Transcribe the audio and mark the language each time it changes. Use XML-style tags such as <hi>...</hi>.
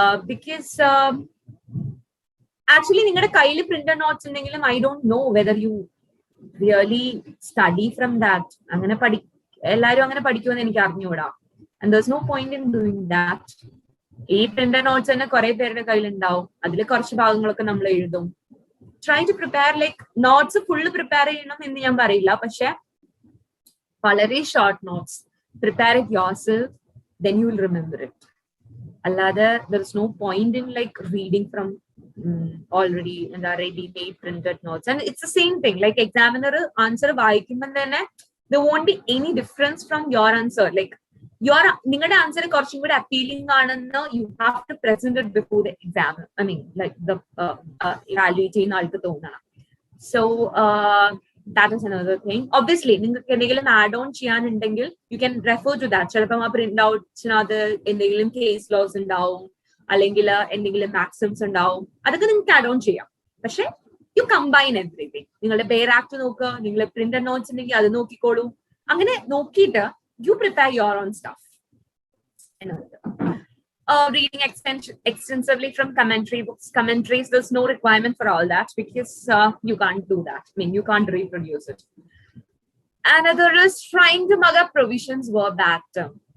<en>Because actually</en> <ml>നിങ്ങളുടെ കയ്യിൽ</ml> <en>printed notes</en> <ml>ഉണ്ടെങ്കിലും</ml> <en>I don't know whether you really study from that.</en> <ml>അങ്ങനെ എല്ലാരും അങ്ങനെ പഠിക്കുമെന്ന് എനിക്ക് അറിഞ്ഞുകൂടാ.</ml> <en>And there's no point in doing that.</en> <ml>ഈ printed notes തന്നെ കുറെ പേരുടെ കയ്യിലുണ്ടാവും, അതിൽ കുറച്ച് ഭാഗങ്ങളൊക്കെ നമ്മൾ എഴുതും.</ml> <en>Try to prepare, like notes</en> <ml>full prepare ചെയ്യണം എന്ന് ഞാൻ പറയില്ല, പക്ഷെ വളരെ short notes</ml> <en>prepare it yourself, then you will remember it.</en> <ml>അല്ലാതെ</ml> <en>there is no point in like reading from already made printed notes. And it's the same thing, like examiner answer</en> <ml>വായിക്കുമ്പോൾ തന്നെ</ml> <en>there won't be any difference from your answer. Like</en> <ml>നിങ്ങളുടെ answer കുറച്ചും കൂടി appealing ആണെന്ന്</ml> <en>you have to present it before the exam. I mean like the evaluate</en> <ml>ചെയ്യുന്ന ആൾക്ക് തോന്നണം.</ml> <en>So that is another thing. Obviously</en> <ml>നിങ്ങൾക്ക് എന്തെങ്കിലും add on ചെയ്യാനുണ്ടെങ്കിൽ</ml> <en>you can refer to that.</en> <ml>ചിലപ്പം ആ പ്രിന്റ് ഔട്ട്സിനകത്ത് എന്തെങ്കിലും കേസ് ലോസ് ഉണ്ടാവും, അല്ലെങ്കിൽ എന്തെങ്കിലും മാക്സിംസ് ഉണ്ടാവും, അതൊക്കെ നിങ്ങൾക്ക് ആഡ് ഓൺ ചെയ്യാം. പക്ഷെ</ml> <en>You combine everything.</en> <ml>നിങ്ങളുടെ പേര് ആക്ട് നോക്കുക, നിങ്ങളെ പ്രിന്റഡ് നോട്ട്സ് ഉണ്ടെങ്കിൽ അത് നോക്കിക്കോളൂ. അങ്ങനെ നോക്കിയിട്ട്</ml> <en>you prepare your own stuff. Reading extensively from commentary books. Commentaries, there's no requirement for all that because you can't do that. I mean, you can't reproduce it. Another is trying to mug up provisions verbatim.</en>